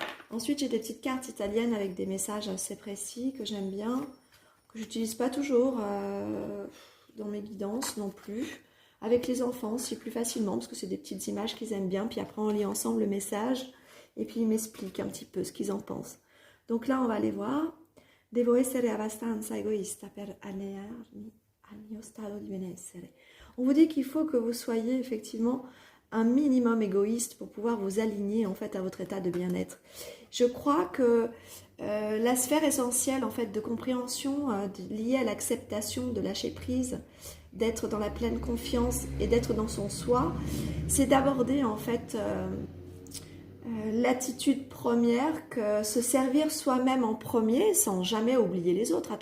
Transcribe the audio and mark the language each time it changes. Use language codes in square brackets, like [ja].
[fr] Ensuite, j'ai des petites cartes italiennes avec des messages assez précis que j'aime bien, que j'utilise pas toujours dans mes guidances non plus. Avec les enfants, c'est plus facilement parce que c'est des petites images qu'ils aiment bien. Puis après, on lit ensemble le message et puis ils m'expliquent un petit peu ce qu'ils en pensent. Donc là, on va aller voir. [it] Devo essere abbastanza egoista per allinearmi al mio stato di benessere. [fr] On vous dit qu'il faut que vous soyez effectivement un minimum égoïste pour pouvoir vous aligner en fait à votre état de bien-être. Je crois que la sphère essentielle en fait de compréhension liée à l'acceptation de lâcher prise, d'être dans la pleine confiance et d'être dans son soi, c'est d'aborder en fait l'attitude première que se servir soi-même en premier sans jamais oublier les autres.